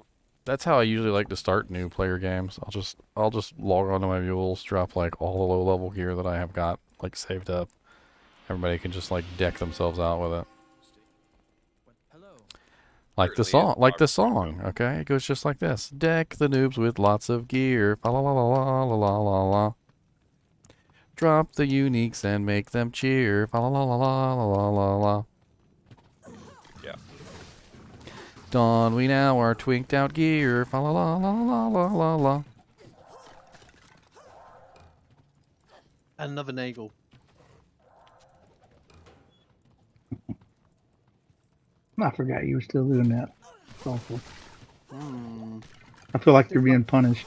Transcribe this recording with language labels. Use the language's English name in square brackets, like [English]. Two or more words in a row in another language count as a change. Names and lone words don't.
[English] That's how I usually like to start new player games. I'll just log onto my mules, drop like all the low level gear that I have got like saved up. Everybody can just like deck themselves out with it. Like the song, okay? It goes just like this. Deck the noobs with lots of gear. Fa la la la la la la la la. Drop the uniques and make them cheer. Fa la la la la la la la. Yeah. Don we now our twinked out gear. Fa la la la la la la la. Another Nagel. I forgot you were still doing that. It's awful. Hmm. I feel like you're being punished.